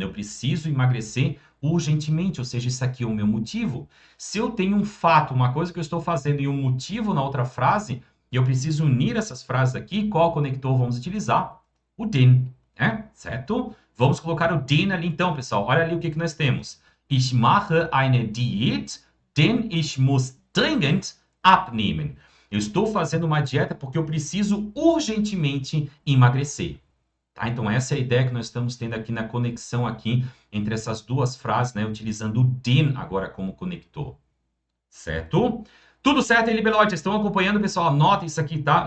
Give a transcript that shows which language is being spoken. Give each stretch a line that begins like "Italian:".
Portuguese: Eu preciso emagrecer urgentemente, ou seja, isso aqui é o meu motivo. Se eu tenho um fato, uma coisa que eu estou fazendo e um motivo na outra frase, e eu preciso unir essas frases aqui, qual conector vamos utilizar? O den, né? Certo? Vamos colocar o den ali então, pessoal. Olha ali o que nós temos.
German: Ich mache eine Diät, denn ich muss dringend abnehmen.
Portuguese: Eu estou fazendo uma dieta porque eu preciso urgentemente emagrecer. Tá? Então, essa é a ideia que nós estamos tendo aqui na conexão aqui entre essas duas frases, né? Utilizando o den agora como conector. Certo? Tudo certo aí, Libelote? Estão acompanhando, pessoal? Anotem isso aqui, tá?